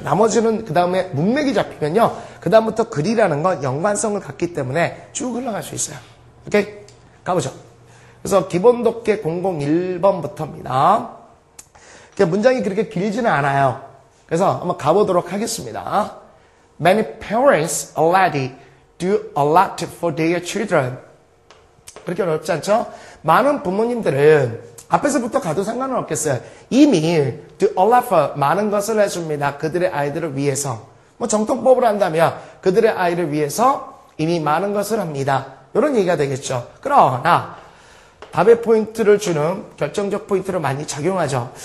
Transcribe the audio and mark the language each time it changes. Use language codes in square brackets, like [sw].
[ko] 나머지는 그 다음에 문맥이 잡히면요, 그 다음부터 글이라는 건 연관성을 갖기 때문에 쭉 흘러갈 수 있어요. 오케이? 가보죠. 그래서 기본 독해 001번부터입니다. 문장이 그렇게 길지는 않아요. 그래서 한번 가보도록 하겠습니다. [en] Many parents already do a lot for their children. [ko] 그렇게 어렵지 않죠? 많은 부모님들은 앞에서부터 가도 상관은 없겠어요. 이미 [en] do a lot for [ko] 많은 것을 해줍니다. 그들의 아이들을 위해서. 뭐 정통법으로 한다면 그들의 아이를 위해서 이미 많은 것을 합니다. 이런 얘기가 되겠죠. 그러나 답의 포인트를 주는 결정적 포인트를 많이 작용하죠.